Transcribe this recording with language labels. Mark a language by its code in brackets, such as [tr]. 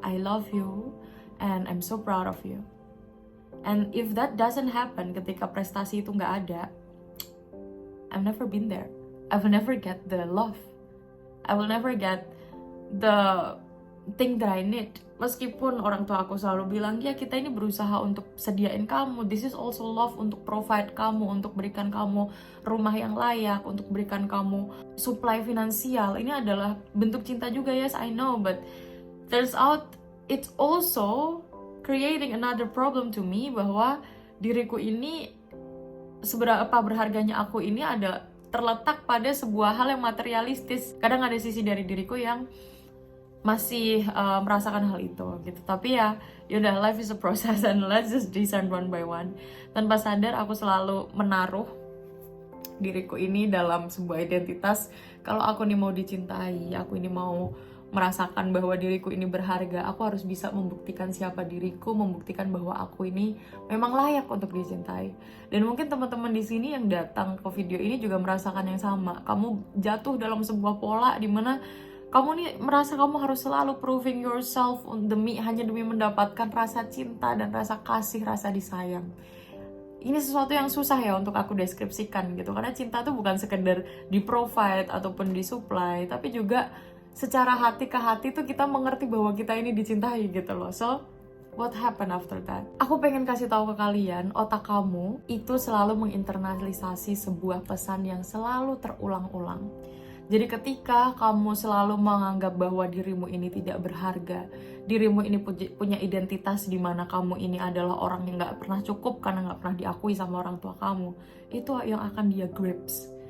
[en] I love you and I'm so proud of you. And if that doesn't happen, [id] ketika prestasi itu nggak ada, [en] I've never been there. I will never get the love. I will never get the thing that I need. [id] Meskipun orang tua aku selalu bilang, ya kita ini berusaha untuk sediain kamu. [en] This is also love, [id] untuk provide kamu, untuk berikan kamu rumah yang layak, untuk berikan kamu supply finansial. Ini adalah bentuk cinta juga, [en] yes I know. But turns out it's also creating another problem to me, [id] bahwa diriku ini, seberapa berharganya aku ini ada terletak pada sebuah hal yang materialistis. Kadang ada sisi dari diriku yang masih merasakan hal itu gitu. Tapi ya yaudah, [en] life is a process and let's just discern one by one. [id] Tanpa sadar aku selalu menaruh diriku ini dalam sebuah identitas. Kalau aku ini mau dicintai, aku ini mau merasakan bahwa diriku ini berharga, aku harus bisa membuktikan siapa diriku, membuktikan bahwa aku ini memang layak untuk dicintai. Dan mungkin teman-teman di sini yang datang ke video ini juga merasakan yang sama. Kamu jatuh dalam sebuah pola di mana Kamu nih merasa kamu harus selalu [en] proving yourself [id] hanya demi mendapatkan rasa cinta dan rasa kasih, rasa disayang. Ini sesuatu yang susah ya untuk aku deskripsikan gitu, karena cinta tuh bukan sekedar di-provide ataupun disupply, tapi juga secara hati ke hati tuh kita mengerti bahwa kita ini dicintai gitu loh. [en] So, what happened after that? [id] Aku pengen kasih tahu ke kalian, otak kamu itu selalu menginternalisasi sebuah pesan yang selalu terulang-ulang. Jadi ketika kamu selalu menganggap bahwa dirimu ini tidak berharga, dirimu ini punya identitas di mana kamu ini adalah orang yang gak pernah cukup karena gak pernah diakui sama orang tua kamu, itu yang akan dia grips.